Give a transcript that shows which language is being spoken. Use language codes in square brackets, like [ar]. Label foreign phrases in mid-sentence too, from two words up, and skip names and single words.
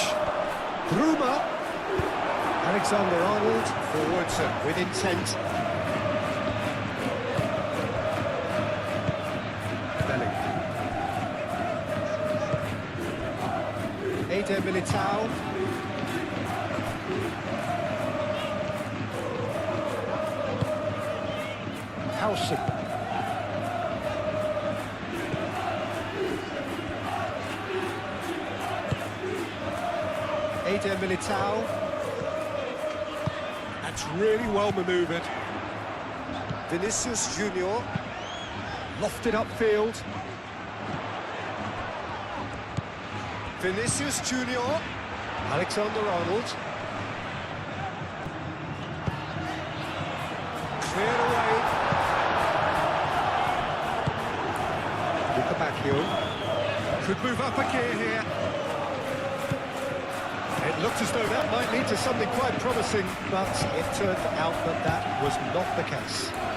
[en] Bruma. Alexander-Arnold forwards with intent. Bellingham. Eder Militao. Howson. Eder Militao. That's really well manoeuvred. Vinicius Junior. Lofted upfield. Vinicius Junior. Alexander-Arnold. Cleared away. Luca Bacchio. Could move up a gear here. It looked as though that might lead to something quite promising, but it turned out that that was not the case.